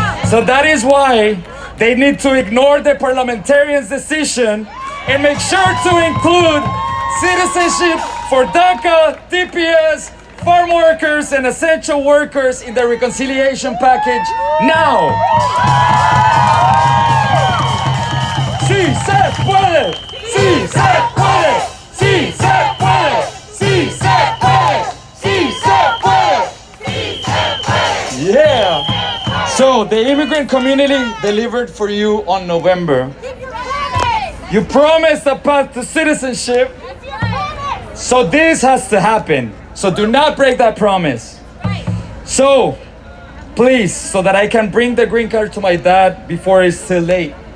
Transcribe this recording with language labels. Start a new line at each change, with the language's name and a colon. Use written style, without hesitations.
English: So that is why they need to ignore the parliamentarians' decision and make sure to include citizenship for DACA, TPS, farm workers, and essential workers in the reconciliation package now.
Spanish: Sí se puede, sí se puede, sí se puede, sí se puede, sí se puede, sí se puede.
English: Yeah. So the immigrant community delivered for you on November. You promised a path to citizenship. So this has to happen. So do not break that promise. So please, so that I can bring the green card to my dad before it's too late.